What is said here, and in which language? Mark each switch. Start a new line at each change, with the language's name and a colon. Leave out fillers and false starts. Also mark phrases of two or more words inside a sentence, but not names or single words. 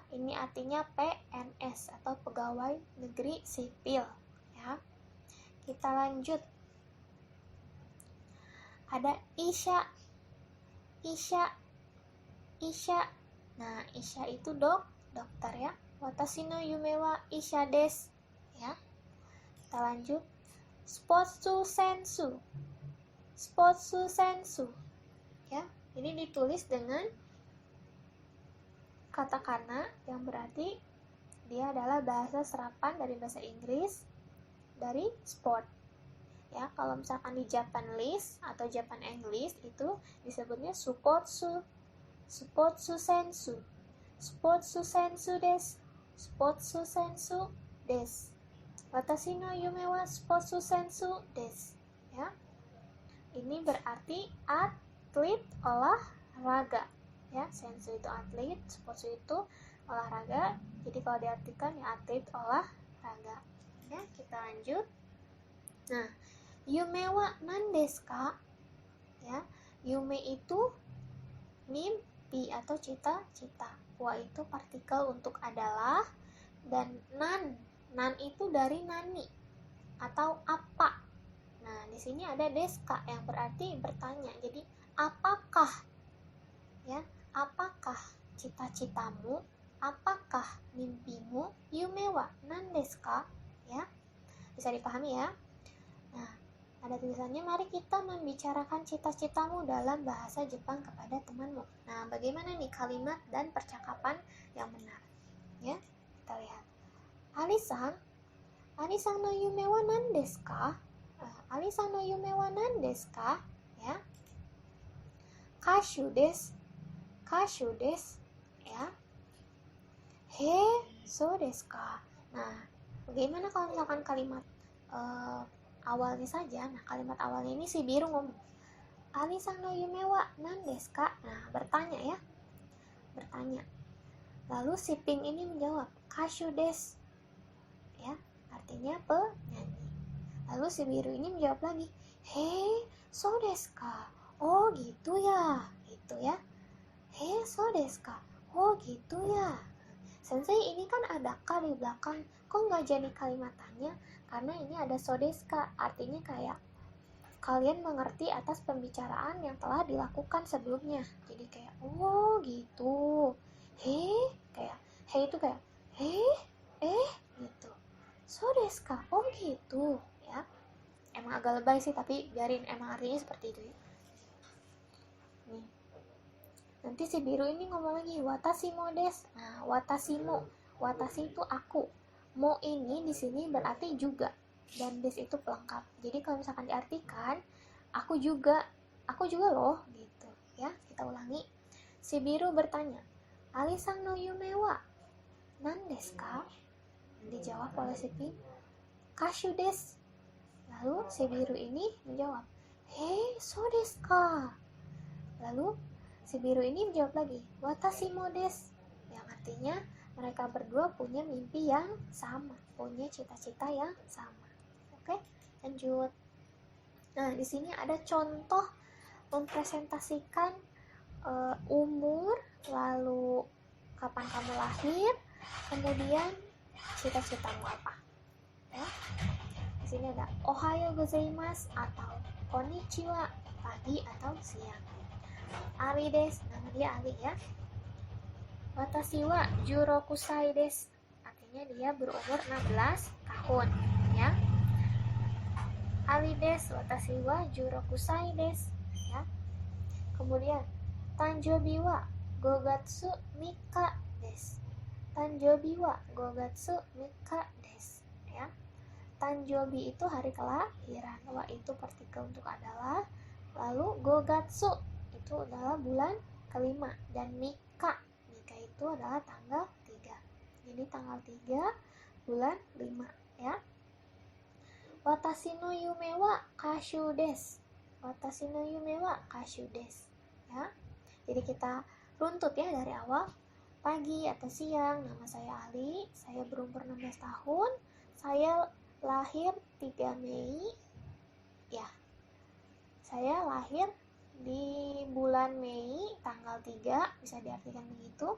Indonesian: Ini artinya PNS atau pegawai negeri sipil, ya. Kita lanjut. Ada isya. Isya. Isya. Nah, isya itu dokter, ya.
Japanese: 私の夢は医者です,
Indonesian: ya. Kita lanjut.
Japanese: スポーツ選手. スポーツ選手,
Indonesian: ya. Ini ditulis dengan katakana yang berarti dia adalah bahasa serapan dari bahasa Inggris dari sport, ya. Kalau misalkan di Japanese atau
English: Japan English
Indonesian: itu disebutnya sportsu.
Japanese: スポーツ選手。スポーツ選手です. スポーツ選手です。私の夢はスポーツ選手です,
Indonesian: ya. Ini berarti atlet olahraga, ya. Sensu itu atlet, sports itu olahraga. Jadi kalau diartikan ya atlet olahraga, ya. Kita lanjut. Nah,
Japanese: 夢は何ですか?
Indonesian: Ya, yume itu mimpi atau cita-cita. Wa itu partikel untuk adalah, dan nan itu dari nani atau apa. Nah, di sini ada deska yang berarti bertanya. Jadi, apakah, ya, apakah cita-citamu? apakah mimpimu?
Japanese: 夢は何ですか?
Indonesian: Ya, bisa dipahami ya. Nah, ada tulisannya, mari kita membicarakan cita-citamu dalam bahasa Jepang kepada temanmu. Nah, bagaimana nih kalimat dan percakapan yang benar? Ya, kita lihat.
Japanese: アニさんの夢は何ですか? アニさんの夢は何ですか? Ya. 歌手です. Ya. へえ、そうですか?
Indonesian: Nah, bagaimana kalau misalkan kalimat awalnya saja? Nah, kalimat awalnya ini si biru ngomong,
Japanese: アニさんの夢は何ですか?
Indonesian: Nah, bertanya ya. Bertanya. Lalu si pink ini menjawab,
Japanese: 歌手です.
Indonesian: Ya, artinya penyanyi. Lalu si biru ini menjawab lagi,
Japanese: へえ、そうですか?
Indonesian: Oh, gitu ya. Gitu ya.
Japanese: へえ、そうですか?
Indonesian: Oh, gitu ya. Sensei, ini kan ada ka di belakang, kok nggak jadi kalimat tanya? Karena ini ada
Japanese: そうですか,
Indonesian: artinya kayak kalian mengerti atas pembicaraan yang telah dilakukan sebelumnya. Jadi kayak, oh gitu. He, kayak, he itu kayak, gitu.
Japanese: そうですか?
Indonesian: Oh gitu, ya. Emang agak lebay sih, tapi biarin, emang artinya seperti itu ya. Nih. Nanti si biru ini ngomong lagi,
Japanese: 私もです.
Indonesian: Nah, watashi itu aku. Mo ini di sini berarti juga, dan desu itu pelengkap. Jadi kalau misalkan diartikan, aku juga loh, gitu ya. Kita ulangi. Si biru bertanya,
Japanese: アリさんの夢は何ですか?
Indonesian: Dijawab oleh si pink,
Japanese: 歌手です.
Indonesian: Lalu si biru ini menjawab,
Japanese: へえ、そうですか?
Indonesian: Lalu si biru ini menjawab lagi,
Japanese: 私もです,
Indonesian: yang artinya mereka berdua punya mimpi yang sama, punya cita-cita yang sama. Oke, lanjut. Nah, di sini ada contoh mempresentasikan umur, lalu kapan kamu lahir, kemudian cita-citamu apa. Ya. Di sini ada
Japanese: おはようございます
Indonesian: atau konnichiwa, pagi atau siang.
Japanese: アリです,
Indonesian: nama dia Ali ya.
Japanese: 私は16歳です,
Indonesian: artinya dia berumur 16 tahun ya.
Japanese: アリです、私は16歳です ya. Kemudian 誕生日は5月3日です. 誕生日は5月3日です ya. Tanjobi itu hari kelahiran, wa itu partikel untuk adalah, lalu 5 gatsu itu adalah bulan kelima, dan Mika itu adalah tanggal 3.
Indonesian: Jadi tanggal 3 bulan 5 ya.
Japanese: 私の夢は歌手です. 私の夢は歌手です ya.
Indonesian: Jadi kita runtut ya dari awal. Pagi atau siang, nama saya Ali, saya berumur 16 tahun, saya lahir 3 Mei ya. Saya lahir di bulan Mei tanggal 3, bisa diartikan begitu.